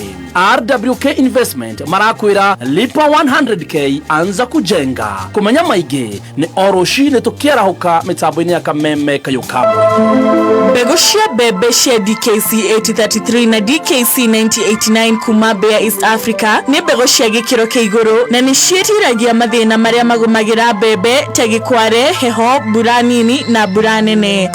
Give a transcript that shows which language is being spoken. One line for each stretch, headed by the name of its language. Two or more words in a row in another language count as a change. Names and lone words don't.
Swahili: RWK Investment marakwira lipa 100k anza kujenga.
Kikuyu: Kumenya maingĩ ni oroshine tukiarahuka mitambo-inĩ ya Kameme kayukamwe. Mbegu cia bebe cia DKC 8033 na DKC 9089 kuma Bea East Africa ni mbegu cia gĩkĩro kĩa igũrũ na ni ciĩtiragia mathĩna marĩa magumagira bebe ta gĩkware, heho, mbura nini na mbura nene.